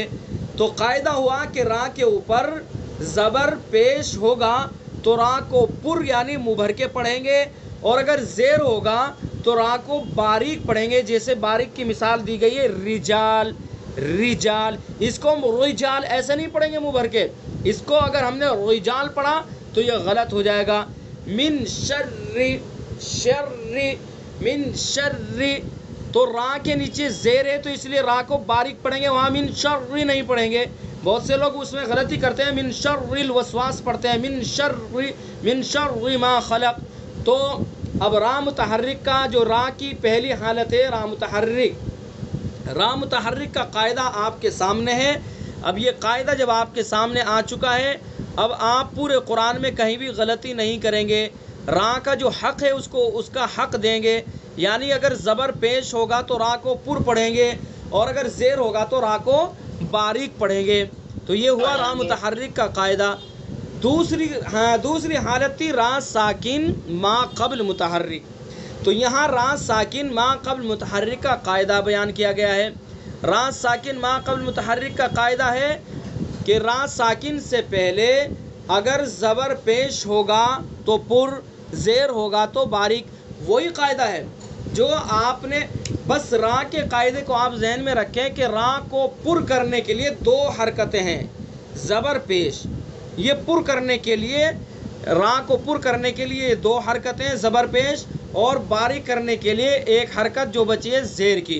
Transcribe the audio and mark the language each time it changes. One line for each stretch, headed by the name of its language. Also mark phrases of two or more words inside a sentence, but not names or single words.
Urdu: تو قاعدہ ہوا کہ را کے اوپر زبر پیش ہوگا تو را کو پر یعنی منہ بھر کے پڑھیں گے، اور اگر زیر ہوگا تو را کو باریک پڑھیں گے، جیسے باریک کی مثال دی گئی ہے رجال، رجال۔ اس کو ہم رجال ایسے نہیں پڑھیں گے منہ بھر کے، اس کو اگر ہم نے رجال پڑھا تو یہ غلط ہو جائے گا۔
Arabic: من شر، شر، من شر،
Urdu: تو را کے نیچے زیر ہے تو اس لیے را کو باریک پڑھیں گے، وہاں
Arabic: من شر
Urdu: نہیں پڑھیں گے۔ بہت سے لوگ اس میں غلطی کرتے ہیں،
Arabic: من شر الوسواس
Urdu: پڑھتے ہیں،
Arabic: من شر ما خلق۔
Urdu: تو اب را متحرک کا جو را کی پہلی حالت ہے را متحرک، را متحرک کا قاعدہ آپ کے سامنے ہے۔ اب یہ قاعدہ جب آپ کے سامنے آ چکا ہے، اب آپ پورے قرآن میں کہیں بھی غلطی نہیں کریں گے، را کا جو حق ہے اس کا حق دیں گے، یعنی اگر زبر پیش ہوگا تو را کو پر پڑھیں گے، اور اگر زیر ہوگا تو را کو باریک پڑھیں گے۔ تو یہ ہوا را متحرک کا قاعدہ۔ دوسری حالت تھی را ساکن ما قبل متحرک۔ تو یہاں را ساکن ما قبل متحرک کا قاعدہ بیان کیا گیا ہے۔ را ساکن ما قبل متحرک کا قاعدہ ہے کہ را ساکن سے پہلے اگر زبر پیش ہوگا تو پر، زیر ہوگا تو باریک۔ وہی قاعدہ ہے جو آپ نے، بس را کے قاعدے کو آپ ذہن میں رکھیں کہ را کو پر کرنے کے لیے 2 حرکتیں ہیں، زبر پیش، یہ پر کرنے کے لیے، را کو پر کرنے کے لیے 2 حرکتیں زبر پیش، اور باریک کرنے کے لیے 1 حرکت جو بچی ہے زیر کی۔